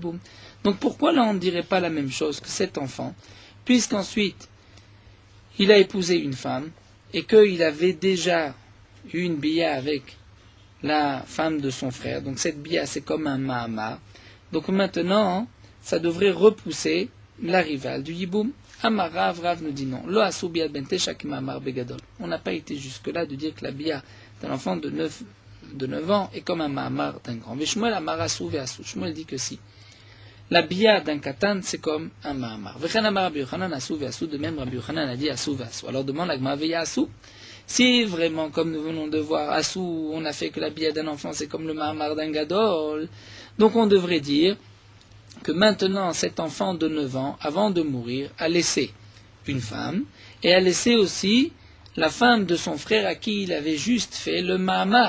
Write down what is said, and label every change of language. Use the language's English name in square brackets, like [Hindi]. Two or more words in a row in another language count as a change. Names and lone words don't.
[French] Donc pourquoi là on ne dirait pas la même chose que cet enfant, puisqu'ensuite il a épousé une femme et qu'il avait déjà eu une bia avec la femme de son frère, donc cette bia c'est comme un mahamar, donc maintenant ça devrait repousser la rivale du yiboum. Amar Rav nous dit non. [Hebrew] לא עשו ביאת בן תשע מאמר בגדול. [French] On n'a pas été jusque-là de dire que la bia d'un enfant de 9 ans est comme un mahamar d'un grand. [Hebrew] Mais שמואל אמר עשו ועשו. [French] Shmuel dit que si. La bia d'un katan, c'est comme un mahamar. [Hebrew] וכן אמר רבי יוחנן עשו ועשו. [French] De même, Rabbi Yochanan a dit [Hebrew] עשו ועשו. [French] Alors demande la Gemara veya asu. Si vraiment, comme nous venons de voir, asu, on a fait que la bia d'un enfant, c'est comme le mahamar d'un gadol, donc on devrait dire que maintenant cet enfant de 9 ans, avant de mourir, a laissé une femme, et a laissé aussi la femme de son frère à qui il avait juste fait le mahamar.